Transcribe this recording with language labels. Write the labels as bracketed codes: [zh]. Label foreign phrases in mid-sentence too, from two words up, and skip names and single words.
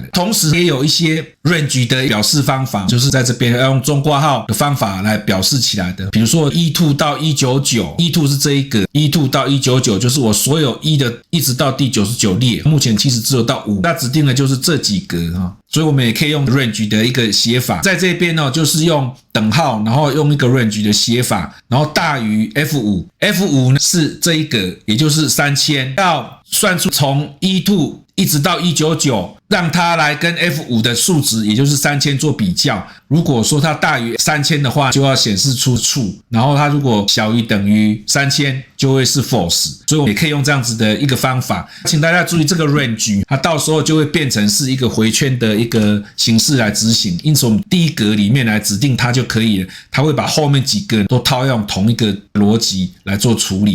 [zh] 同時也有一些 range 的表示方法，就是在這邊要用中括號的方法來表示起來的。比如說12到199，12是這一格，12到199就是我所有1的一直到第99列，目前其實只有到5，那指定的就是這幾格所以我們也可以用 range 的一個寫法，在這邊就是用等號，然後用一個 range 的寫法，然后大於 F5 呢是這一格，也就是3000，要算出從12一直到199，讓它來跟 F5 的數值，也就是3000做比較。如果說它大於3000的話，就要顯示出 true，然後它如果小於等於3000，就會是 false。所以我们也可以用這樣子的一個方法，請大家注意這個 range， 它到時候就會變成是一個回圈的一個形式來執行。因此我們第一格裡面來指定它就可以了，它會把後面幾個都套用同一個邏輯來做處理。